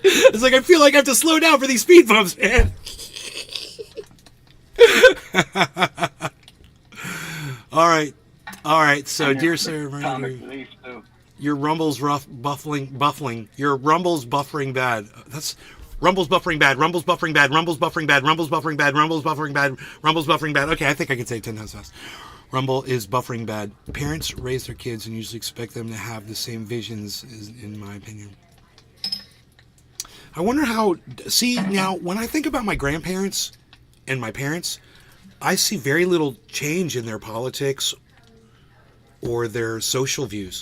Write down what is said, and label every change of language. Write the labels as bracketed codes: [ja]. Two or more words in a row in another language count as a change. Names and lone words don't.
[en] It's like I feel like I have to slow down for these speed bumps, man. All right. So, dear sir, your Rumble's buffering. Your Rumble's buffering bad. That's Rumble's buffering bad. Rumble's buffering bad. Rumble's buffering bad. Rumble's buffering bad. Rumble's buffering bad. Rumble's buffering bad. Okay, I think I can say it 10 times fast. Rumble is buffering bad. Parents raise their kids and usually expect them to have the same visions, in my opinion. I wonder how... See, now, when I think about my grandparents and my parents, I see very little change in their politics or their social views.